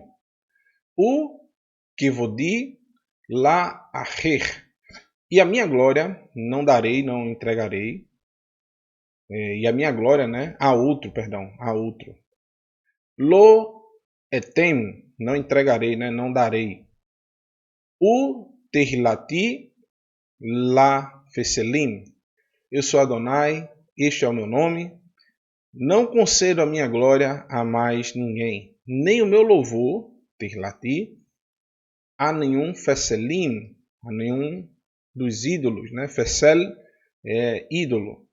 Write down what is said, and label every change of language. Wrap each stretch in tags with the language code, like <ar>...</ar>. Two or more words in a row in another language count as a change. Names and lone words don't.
<he>וכבודי לאחר.</he> <pt>E a minha glória não darei, não entregarei. E a minha glória, né, a outro.</pt> <he>לא אתן,</he> <pt>não entregarei, né, não darei.</pt> <he>ותהלתי לפסילים.</he> <pt>Eu sou Adonai, este é o meu nome. Não concedo a minha glória a mais ninguém, nem o meu louvor, terlati, a nenhum feselim, a nenhum dos ídolos, né? Fesel é ídolo.</pt>